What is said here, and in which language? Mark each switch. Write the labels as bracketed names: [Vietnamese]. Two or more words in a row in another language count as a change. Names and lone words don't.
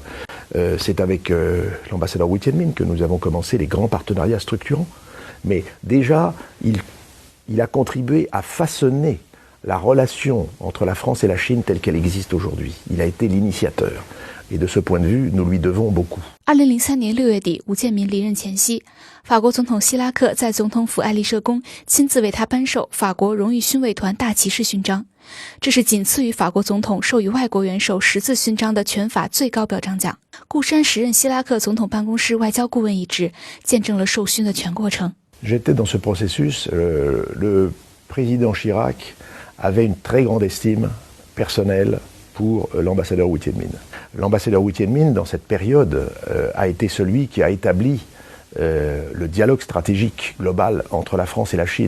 [French] C'est avec l'ambassadeur Wu Tianmin que nous avons commencé les grands partenariats structurants. Mais déjà, il a contribué à façonner la relation entre la France et la Chine telle qu'elle existe aujourd'hui. Il a été l'initiateur. Et de ce point de vue, nous lui devons beaucoup. [Chinese] 2003 年6月底，吴建民离任前夕，法国总统希拉克在总统府爱丽舍宫亲自为他颁授法国荣誉勋卫团大骑士勋章，这是仅次于法国总统授予外国元首10字勋章的全法最高表彰奖。顾山时任希拉克总统办公室外交顾问一职，见证了授勋的全过程。 [French] J'étais dans ce processus. Le président Chirac avait une très grande estime personnelle pour l'ambassadeur Wu Tianmin. L'ambassadeur Wu Tianmin, dans cette période, a été celui qui a établi le dialogue stratégique global entre la France et la Chine.